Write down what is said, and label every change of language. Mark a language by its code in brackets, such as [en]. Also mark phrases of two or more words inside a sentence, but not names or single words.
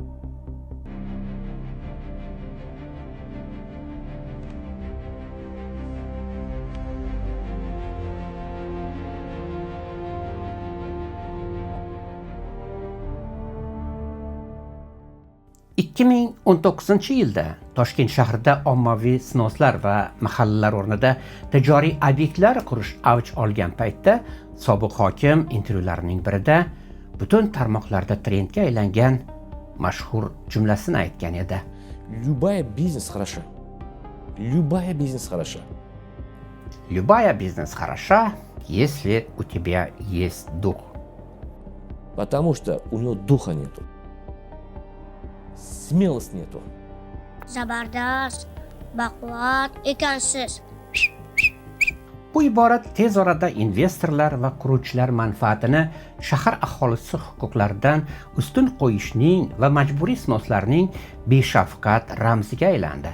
[uz] ...2019 yilda Toshkent shahrida ommaviy snoslar va mahallalar o'rnida tijoriy obyektlar qurish avj olgan paytda sobiq hokim intervyularining birida butun tarmoqlarda trendga aylangan mashhur jumlasini aytgan edi. [ru] Любая бизнес хороша. Любая бизнес хороша. Любая бизнес хороша, если у тебя есть дух. Потому что у него духа нету. Смелости nету. [uz] Zabardast, baquvvat ekansiz. Bu iborat tez orada investorlar va quruvchilar manfaatini shahar aholisi huquqlaridan ustun qo'yishning va majburiy snoslarning beshafqat ramziga aylandi.